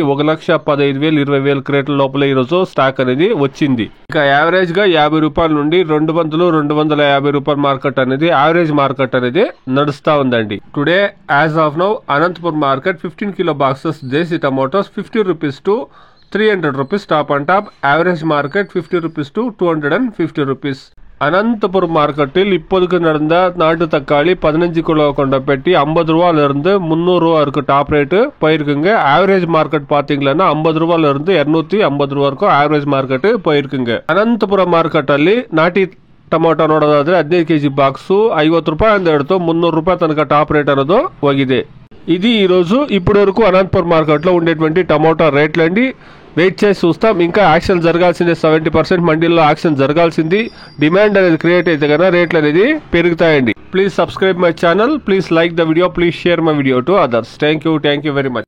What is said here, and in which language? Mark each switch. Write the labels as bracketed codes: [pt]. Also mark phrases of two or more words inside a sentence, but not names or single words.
[te] 1,15,000 20,000 క్రేట్ల లోపల ఈ రోజు స్టాక్ అనేది వచ్చింది. ఇక యావరేజ్ గా 50 రూపాయల నుండి 200-250 రూపాయల మార్కెట్ అనేది [en] average market [te] అనేది నడుస్తా ఉందండి. [en] today as of now Anantapur market 15 kilo boxes desi tomatoes 50 rupees to 300 rupees top and top. average market 50 rupees to 250 rupees. [ta] அனந்தபுரம் மார்க்கெட்டில் இப்போதுக்கு நடந்த நாட்டு தக்காளி 15 கிலோ கொண்ட பெட்டி 50 ரூபாயில இருந்து 300 ரூபா இருக்கு [en] top rate [ta] போயிருக்குங்க. [en] average market [ta] பாத்தீங்கன்னா 50 ரூபாயில இருந்து 250 ரூபா வரைக்கும் [en] average market [ta] போயிருக்குங்க. [kn] ಅನಂತಪುರ ಮಾರ್ಕೆಟ್ ಅಲ್ಲಿ ನಾಟಿ ಟೊಮೊಟೊ ನೋಡೋದಾದ್ರೆ 15 ಕೆಜಿ ಬಾಕ್ಸು 50 ರೂಪಾಯಿಂದ ಹಿಡಿದು 300 ರೂಪಾಯಿ ತನಕ [en] top rate [kn] ಅನ್ನೋದು ಹೋಗಿದೆ. [te] ఇది ఈ రోజు ఇప్పటి వరకు అనంతపురం మార్కెట్ లో ఉండేటువంటి టమోటా రేట్లు అండి. వెయిట్ చేసి చూస్తాం. ఇంకా యాక్షన్ జరగాల్సిందే. 70% మండీల్లో యాక్షన్ జరగాల్సింది. డిమాండ్ అనేది క్రియేట్ అయితే కనుక రేట్లు అనేది పెరుగుతాయండి. [en] please subscribe my channel, please like the video, please share my video to others. thank you very much.